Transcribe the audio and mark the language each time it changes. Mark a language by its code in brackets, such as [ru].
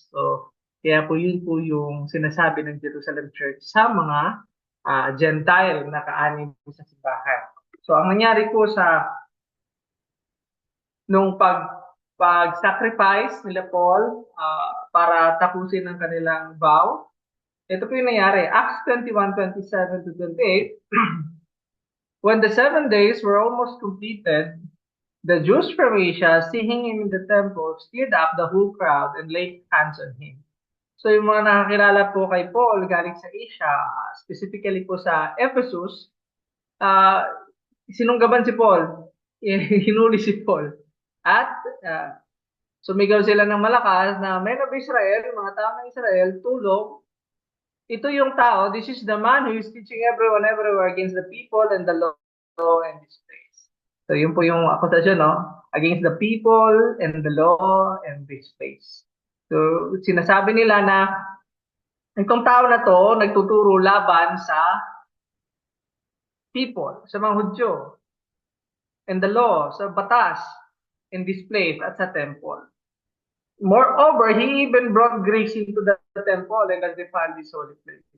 [tl] So kaya po yung sinasabi ng Jerusalem Church sa mga Gentile na kaanib sa simbahan. So ang nangyari po nung pag-sacrifice nila Paul para tapusin ang kanilang vow, ito po yung nangyari. [en] Acts 21:27 to 28, when the 7 days were almost completed, the Jews from Asia, seeing him in the temple, stirred up the whole crowd and laid hands on him. [tl] So yung mga nakakilala po kay Paul galing sa Asia, specifically po sa Ephesus, uh, sinunggaban si Paul. Hinuli si Paul. At sumigaw sila ng malakas na [en] men of Israel, [tl] mga tao ng Israel, tulong. Ito yung tao, [en] this is the man who is teaching everyone everywhere against the people and the law and this place. [tl] So yun po yung akusasyon, no? [en] Against the people and the law and this place. [tl] So sinasabi nila na itong tao na to nagtuturo laban sa people, sa mga Hudyo, [en] and the law, [tl] sa batas, [en] in this place [tl] at sa temple. [en] Moreover, he even brought Greece into the temple and has defiled this holy place.